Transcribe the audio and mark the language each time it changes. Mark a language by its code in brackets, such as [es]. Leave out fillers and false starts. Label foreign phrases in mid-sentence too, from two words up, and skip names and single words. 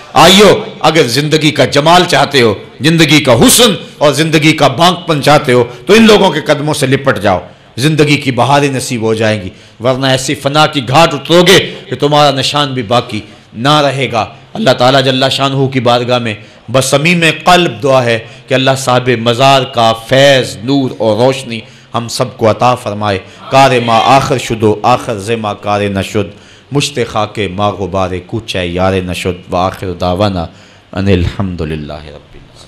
[ur] آئیو، اگر زندگی کا جمال چاہتے ہو، زندگی کا حسن اور زندگی کا بانک پن چاہتے ہو، تو ان لوگوں کے قدموں سے لپٹ جاؤ، زندگی کی بہاریں نصیب ہو جائیں گی، ورنہ ایسی فنا کی گھاٹ اترو گے کہ تمہارا نشان بھی باقی نہ رہے گا۔ اللہ تعالیٰ جل شانہ کی بارگاہ میں بصمیم قلب دعا ہے کہ اللہ صاحب مزار کا فیض، نور اور روشنی ہم سب کو عطا فرمائے۔ [fa] کار ما آخر شدو آخر زما کار نشد، مشت خاک ما غبار کوچہ یار نشد، [ar] وآخر دعوانا ان الحمدللہ رب